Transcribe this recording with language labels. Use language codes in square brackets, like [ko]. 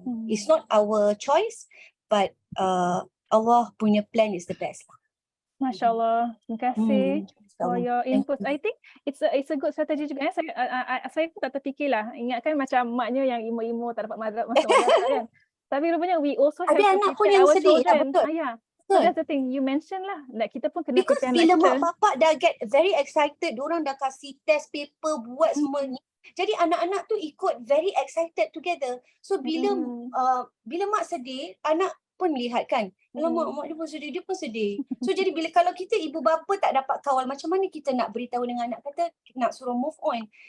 [en] It's not our choice but Allah punya plan is the best. [ms] Masya Allah, terima kasih [en] for your input. I think it's a good strategy juga. [ms] Saya pun tak terfikirlah. Ingatkan macam maknya yang imo-imo tak dapat masuk madrasah kan. Tapi rupanya [en] we also have to prepare our children. So that's the thing you mention lah. [ms] Like kita pun kena [en] prepare [ms] anak kita. Bila mak bapak dah [en] get very excited, [ms] diorang dah kasih test paper, buat semua ni. Jadi anak-anak tu ikut [en] very excited together. [ms] So bila mak sedih, anak pun lihat kan, mak dia pun sedih, So jadi kalau kita ibu bapa tak dapat kawal, macam mana kita nak beritahu dengan anak kata nak suruh move on?